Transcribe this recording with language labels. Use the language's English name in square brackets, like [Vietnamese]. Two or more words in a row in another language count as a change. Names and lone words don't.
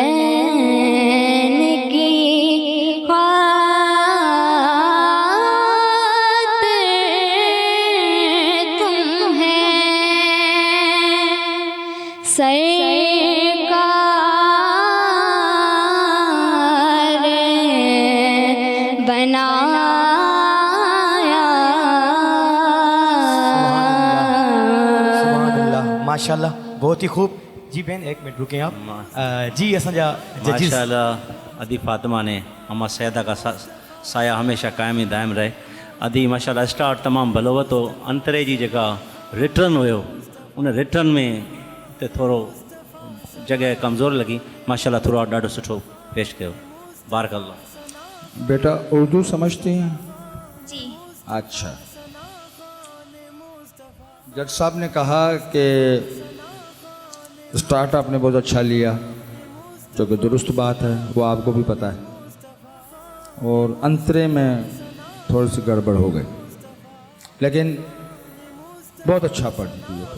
[Hindi] की खातिर तुम है सरकार बनाया। [Arabic] سبحان الله, [Hindi] माशाल्लाह, बहुत ही खूब। जी बहन एक मिनट रुकें आप। जी [Sindhi] असांजा जजिस [Hindi] माशाल्लाह अदी फातिमा ने अम्मा सैदा का साया हमेशा कायम ही दायम रहे। [Sindhi] अदी माशाल्लाह स्टार्ट तमामु भलो वरितो। अंतरे जी जेका रिटर्न हुयो उन रिटर्न में ते थोरो जगह कमज़ोर लगी। माशाल्लाह थोरो ॾाढो सुठो पेश कयो। बारकल्लाह। [Hindi] बेटा उर्दू समझती हैं? जी अच्छा। जज साहब ने कहा कि स्टार्ट आपने बहुत अच्छा लिया, जो कि दुरुस्त बात है, वो आपको भी पता है, और अंतरे में थोड़ी सी गड़बड़ हो गई, लेकिन बहुत अच्छा पढ़ती है।